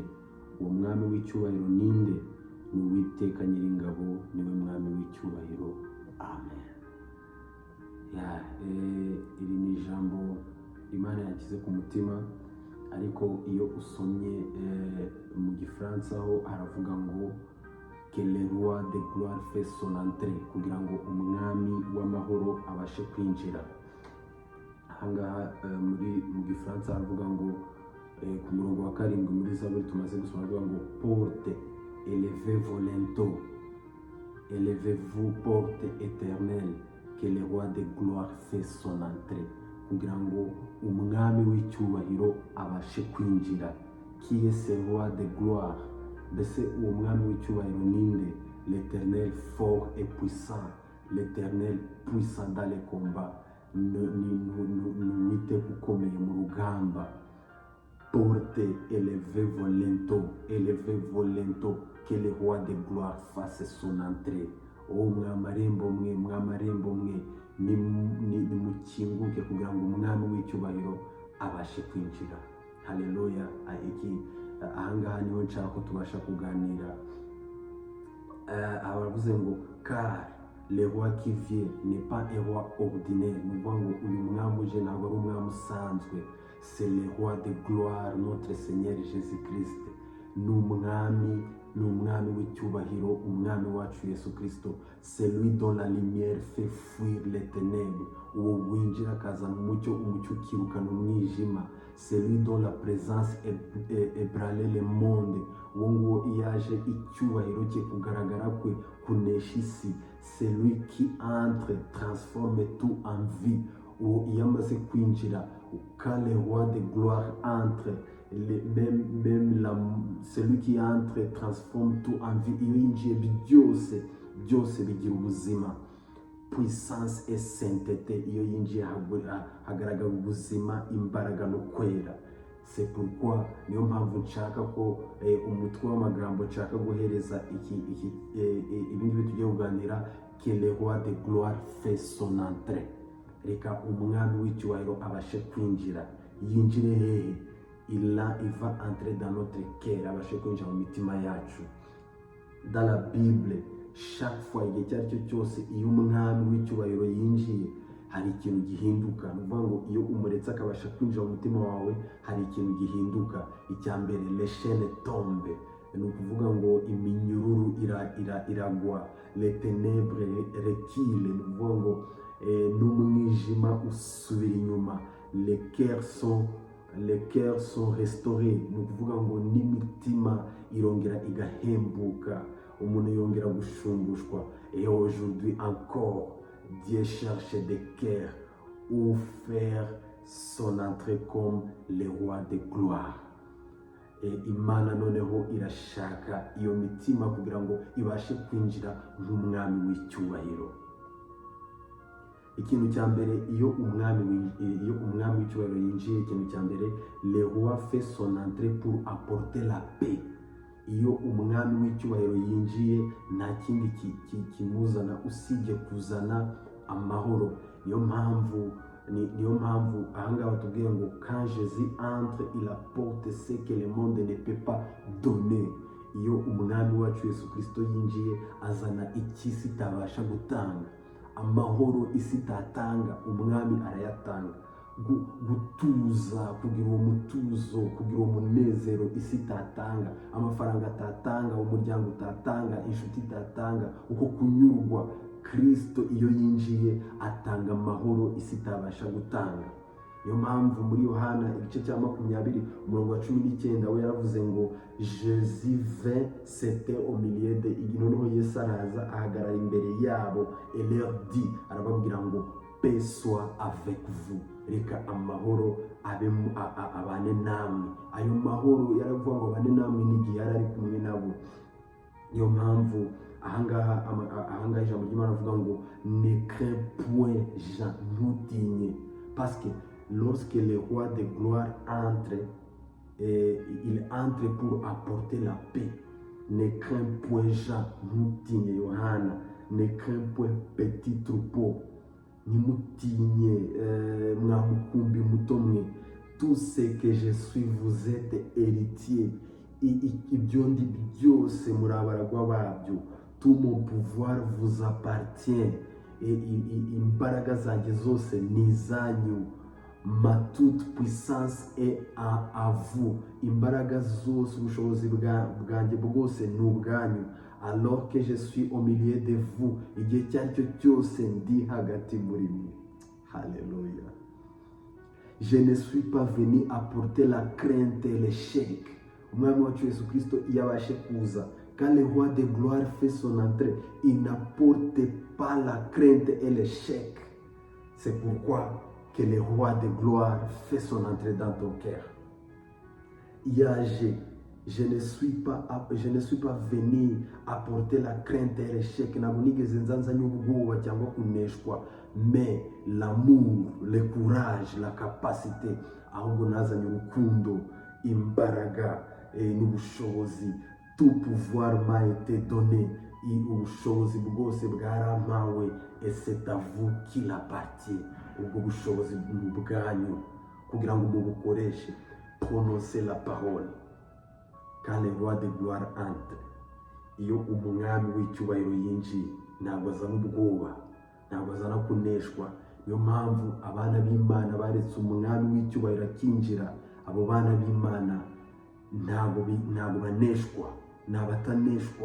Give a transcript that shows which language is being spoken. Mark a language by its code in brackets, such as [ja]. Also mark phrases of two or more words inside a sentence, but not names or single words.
[rw] Uwo mwami w'icyubahiro ninde? Ni Uwiteka Nyiringabo, niwe mwami w'icyubahiro. Amen. Iri ni ijambo Imana yakize ku mutima, ariko iyo usomye mu Gifaransa ho haravuga ngo [fr] que le roi de gloire fait son entrée, [rw] kugira ngo umwami w'amahoro abashe kwinjira. Ahangaha mu Gifaransa haravuga ngo ku murongo wa 7 muri Zaburi tumaze gusoma haravuga ngo [fr] porte élevez-vous lento, élevez-vous porte éternelle, que le roi de gloire fait son entrée, [rw] kugira ngo umwami w'icyubahiro abashe kwinjira. [fr] Qui est ce roi de gloire? [rw] Mbese uwo mwami w'icyubahiro ninde? [fr] L'Éternel fort et puissant, l'Éternel puissant dans les combats. [rw] N'Uwiteka ukomeye mu rugamba. [fr] Porte élevez-vous lento, que le roi de gloire fasse son entrée. [rw] Mwa marembo mwe nimukinguke, kugira ngo umwami w'icyubahiro abashe kwinjira. Haleluya. Ahangaha niho nshaka ko tubasha kuganira. Abavuze ngo [fr] car le roi qui vient n'est pas un roi ordinaire, [rw] ni ukuvuga ngo uyu mwami uje ntabwo ari umwami usanzwe. [fr] C'est le roi de gloire, notre Seigneur Jésus Christ. [rw] Ni umwami w'icyubahiro, umwami wacu Yesu Kristo. [fr] C'est lui dont la lumière fait fuir les ténèbres, [rw] uwo winjira akazana umucyo, umucyo ukirukana umwijima. [fr] C'est lui dont la présence ébranle le monde, [rw] uwo nguwo iyaje icyubahiro cye kugaragara kwe kunesha isi. [fr] C'est lui qui entre, transforme tout en vie. [rw] Uwo iyo amaze kwinjira, [fr] quand le roi de gloire entre, celui qui entre transforme tout en vie. [rw] Iyo yinjiye byose bigira ubuzima. [fr] Puissance et sainteté, [rw] iyo yinjiye hagaragara ubuzima, imbaraga no kwera. [fr] C'est pourquoi [rw] niyo mpamvu nshaka ko umutwe w'amagambo nshaka guhereza ibingibi tugiye kuganira, [fr] que le roi de gloire fait son entrée. [rw] Reka umwami w'icyubahiro abashe kwinjira. Yinjire hehe? [fr] Il va entrer dans notre cœur, [rw] abashe kwinjira mu mitima yacu. [fr] Dans la Bible, chaque fois, [rw] igihe icyo ari cyo cyose, iyo umwami w'icyubahiro yinjiye, hari ikintu gihinduka. Ni ukuvuga ngo iyo umuretse akabasha kwinjira mu mutima wawe, hari ikintu gihinduka. Icya mbere, [fr] les chaînes tombent, [rw] ni ukuvuga ngo iminyururu iragwa. [fr] Les ténèbres reculent, [rw] ni ukuvuga ngo n'umwijima usubira inyuma. [fr] Les cœurs sont restaurés, [rw] ni ukuvuga ngo n'imitima irongera igahembuka, umuntu yongera gushumbushwa. [fr] Et aujourd'hui encore, Dieu cherche des cœurs où faire son entrée comme le roi de gloire. [rw] Imana noneho irashaka iyo mitima kugira ngo ibashe kwinjira nk'umwami w'icyubahiro. Ikintu cya mbere iyo umwami w'icyubahiro yinjiye, ikintu cya mbere, [fr] le roi fait son entrée pour apporter la paix. [rw] Iyo umwami w'icyubahiro yinjiye, nta kindi kimuzana usibye kuzana amahoro. Niyo mpamvu ahangaha batubwiye ngo [fr] quand Jésus entre, il apporte ce que le monde ne peut pas donner. [rw] Iyo umwami wacu Yesu Kristo yinjiye, azana ikisi itabasha gutanga. Amahoro isi itatanga, umwami arayatanga. Gutuza, kugira uwo mutuzo, kugira uwo munezero isi itatanga, amafaranga atatanga, umuryango utatanga, inshuti itatanga, uko kunyurwa, Kristo iyo yinjiye atanga amahoro isi itabasha gutanga. Niyo mpamvu muri Yohana igice cya 20 umurongo wa 19 we yaravuze ngo [fr] Jésus vint, c'était au milieu de, [rw] noneho Yesu araza ahagarara imbere yabo, [fr] et leur dit, [rw] arababwira ngo [fr] paix soit avec vous. [rw] Reka amahoro abane namwe. Ayo mahoro yaravuga ngo abane namwe n'igihe yari ari kumwe nabo. Niyo mpamvu ahangaha ijambo ry'Imana avuga ngo [fr] ne crains point Jean, ntutinye, parce que lorsque le roi de gloire entre, il entre pour apporter la paix. Ne crains point Jean, [rw] ntutinye Yohana, [fr] ne crains point petit troupeau, [rw] nimutinye mwamukumbi muto mwe, [fr] tout ce que je suis vous êtes héritier. [rw] Ibyo ndi byose muri abaragwa babyo, [fr] tout mon pouvoir vous appartient, [rw] imbaraga zanjye zose ni izanyu, [fr] ma toute puissance est à vous, [rw] imbaraga zose, ubushobozi bwanjye bwose ni ubwanyu. [fr] Alors que je suis au milieu de vous, [rw] igihe cyaricyo cyose ndi hagati muri mwe. Haleluya. [fr] Je ne suis pas venu apporter la crainte et l'échec. [rw] Umwami wacu Yesu Kristo iyo abashe kuza, [fr] quand le roi de gloire fait son entrée, il n'apporte pas la crainte et l'échec. C'est pourquoi que le roi de gloire fait son entrée dans ton cœur. Je ne suis pas venu apporter la crainte et l'échec. [rw] Ntabwo nigeze nzanzanya ubwoba cyangwa kuneshwa, [fr] mais l'amour, le courage, la capacité, [rw] ahubwo nazanye urukundo, imbaraga n'ubushobozi. [fr] Tout pouvoir m'a été donné, [rw] ubushobozi bwose bwarampawe, [fr] et c'est à vous qu'il appartient. [rw] Ubwo bushobozi ni bwanyu kugira ngo mubukoreshe. [fr] Prononcez la parole. Quand le roi de gloire entre, [rw] iyo umwami w'icyubahiro yinjiye, ntabwo azana ubwoba, ntabwo azana kuneshwa. Niyo mpamvu abana b'Imana baretse umwami w'icyubahiro akinjira. Abo bana b'Imana ntabwo baneshwa, n'abataneshwa.